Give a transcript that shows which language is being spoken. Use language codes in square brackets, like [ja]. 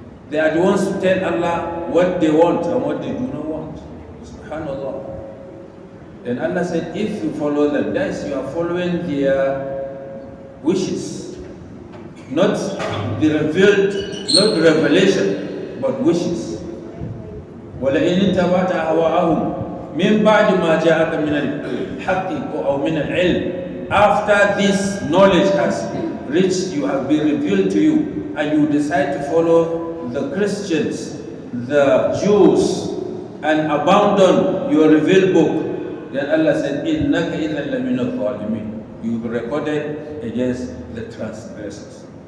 [en] They are the ones to tell Allah what they want and what they do not want. Subhanallah. Then Allah said, if you follow them, that is, you are following their wishes. Not the revealed, not the revelation, but wishes. [ar] وَلَئِنِ اتَّبَعْتَ أَهْوَاءَهُمْ مِنْ بَعْدِ مَا جَاءَكَ مِنَ الْحَقِّ أَوْ مِنَ الْعِلْمِ. [en] After this knowledge you have been revealed to you, and you decide to follow the Christians, the Jews, and abandon your revealed book, then Allah said, [ar] إِنَّكَ إِذًا لَمِنَ الظَّالِمِينَ. [en] You will be recorded against the transgressors.